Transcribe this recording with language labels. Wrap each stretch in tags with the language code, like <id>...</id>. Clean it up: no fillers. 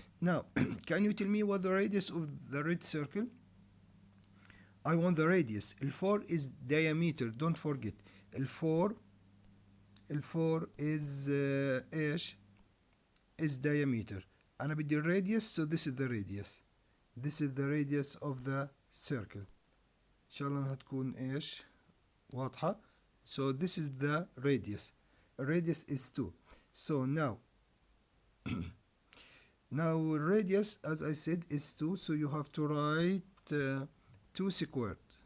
<en>Now can you tell me what the radius of the red circle? I want the radius. L4 is diameter, don't forget. L4 is</en> <ar>ايش؟</ar> <en>is diameter.</en> <ar>أنا بدي الراديوس,</ar> <en>so this is the radius. This is the radius of the circle.</en> <ar>إن شاء الله إنها تكون إيش؟ واضحة.</ar> <en>So this is the radius. Radius is 2. So now radius, as I said, is 2. So you have to write 2 squared.</en>